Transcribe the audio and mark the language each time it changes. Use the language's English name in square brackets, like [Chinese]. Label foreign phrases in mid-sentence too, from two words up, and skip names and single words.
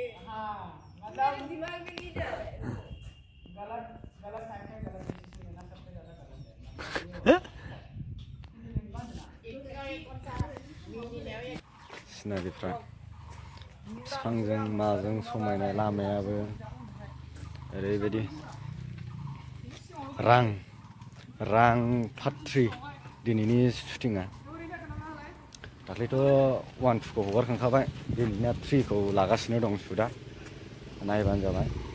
[Hindi] हाँ, मतलब दिमाग में नहीं जा रहा है। गलत टाइम में गलत डिसीजन लेना सबसे ज़्यादा गलत है। [Bodo] सिनारिफ्रा बिफांजों माजों समायनाय लामायाबो ओरैबायदि रां Part-3 दिनैनि शुटिंआ दाख्लैथ' 1-2खौ हगारखांखाबाय दिनैना 3खौ लागासिनो दं शुटआ नायबानो जाबाय